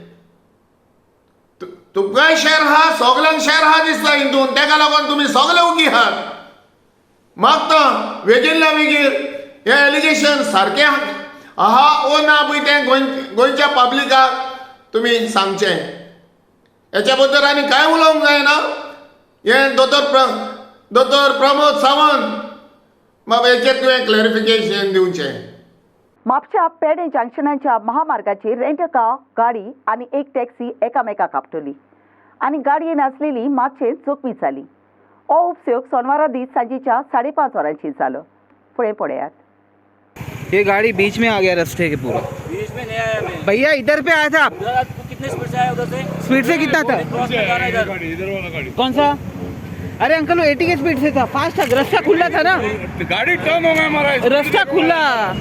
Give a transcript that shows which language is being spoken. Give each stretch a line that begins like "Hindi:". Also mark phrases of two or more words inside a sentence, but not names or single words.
Konkani: तुमकांय शेअर आहा सगल्यांक शेअर आहा दिसता हितून तेका लागून तुमी सगळे उगी आहात मागता बेगिनल्या बेगीन हे एलिगेशन सारकें आहा ओ ना पळय तें गोंयच्या पब्लिकाक तुमी सांगचें हेच्या बद्दल आनी कांय उलोवंक जायना हें दोतोर प्रमोद सावंत बाबा हेचेर तुवें क्लॅरिफिकेशन दिवचें. म्हापशा पेडे जंक्शनाच्या महामार्गाचेर रेंट कार गाडी आनी एक टॅक्सी एकामेकाक आपटली आनी गाडयेन आसलेली मातशें जखमी जाली. हो उपयोग सोनवारा दीस सांजेच्या 5:30 वरांचेर जालो. फुडें पळयात.
Hindi: ये गाड़ी बीच में आ गया रास्ते के पूरा. बीच में नहीं आया मैं. भैया इधर पे आया था आप? कितने स्पीड से आया उधर से? स्पीड से कितना था? इधर वाला गाड़ी. कौन सा? अरे अंकल वो 80 के स्पीड से था. फास्ट था. रास्ता खुला था ना. गाड़ी टर्न हो गया हमारा.